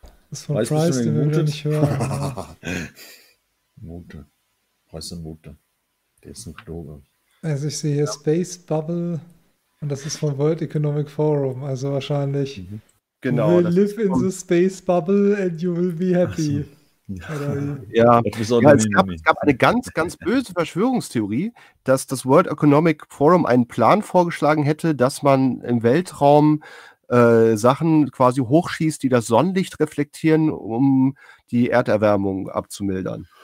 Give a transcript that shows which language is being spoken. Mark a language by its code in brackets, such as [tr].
[de] Das ist von Price, den wir wieder nicht hören. Mute. Preise Mute. Der ist ein Klo. Also ich sehe hier Space Bubble und das ist von World Economic Forum, also wahrscheinlich. Mhm. Genau, [en] you will live in the space bubble and you will be happy. [de] So. Ja, ja, es gab eine ganz, ganz böse Verschwörungstheorie, dass das World Economic Forum einen Plan vorgeschlagen hätte, dass man im Weltraum Sachen quasi hochschießt, die das Sonnenlicht reflektieren, um die Erderwärmung abzumildern.